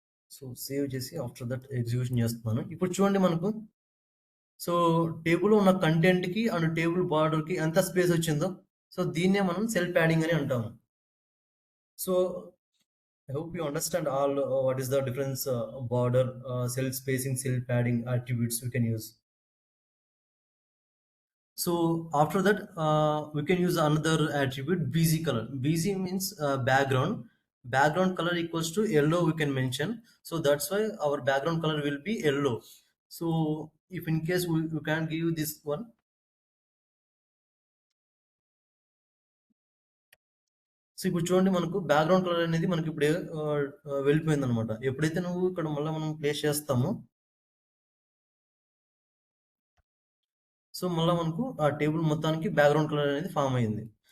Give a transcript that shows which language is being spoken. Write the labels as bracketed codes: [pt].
[te] So save చేసి after that execution చేస్తున్నాను. ఇప్పుడు చూడండి మనకు, సో టేబుల్ ఉన్న కంటెంట్ కి అండ్ టేబుల్ బార్డర్ కి ఎంత స్పేస్ వచ్చిందో, సో దీన్నే మనం సెల్ ప్యాడింగ్ అని అంటాము. [en] So I hope you understand all what is the difference border, cell spacing, cell padding attributes we can use. So after that, we can use another attribute, BZ color. BZ means background. Background color equals to yellow we can mention. So that's why our background color will be yellow. So if in case we can give this one. [te] So ఇప్పుడు చూడండి, మనకు background colour అనేది మనకి ఇప్పుడు వెళ్ళిపోయింది అనమాట. ఎప్పుడైతే నువ్వు ఇక్కడ మళ్ళీ మనం ప్లేస్ చేస్తామో, సో మళ్ళీ మనకు ఆ టేబుల్ మొత్తానికి బ్యాక్గ్రౌండ్ కలర్ అనేది ఫామ్ అయింది.